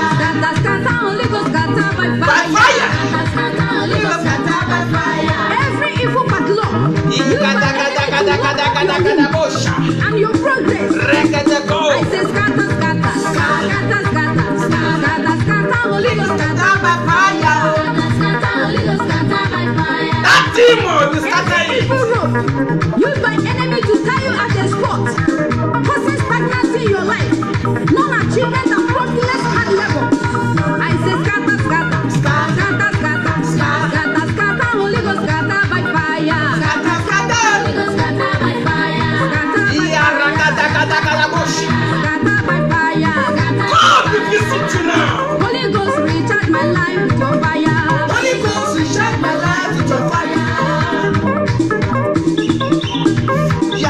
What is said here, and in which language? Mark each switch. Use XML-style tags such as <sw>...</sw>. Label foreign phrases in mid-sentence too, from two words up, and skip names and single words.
<en>Scatter, scatter, Holy Ghost, scatter by By fire. fire. Holy Ghost, scatter by fire. Every evil padlock Gada, gada, gada, gada, gada, gada, bosha. and your progress. Rekete go. I say scatter, scatter, scatter, scatter, scatter, scatter, Holy Ghost, scatter. Scatter by fire. That demon is scattering. Evil rope used by enemy to tie you at a spot, causing stagnancy in your life, non-achievement and fruitless hard level. I say scatter, scatter, scatter, scatter, scatter, scatter, Holy Ghost, scatter by fire. Scatter, scatter. Scatter by fire. Scatter by Yeah, rakata, gada, gada, bosha. Scatter by fire. God will visit you now. Holy Ghost, recharge my life with your fire. Holy Ghost, recharge my life with your fire.</en>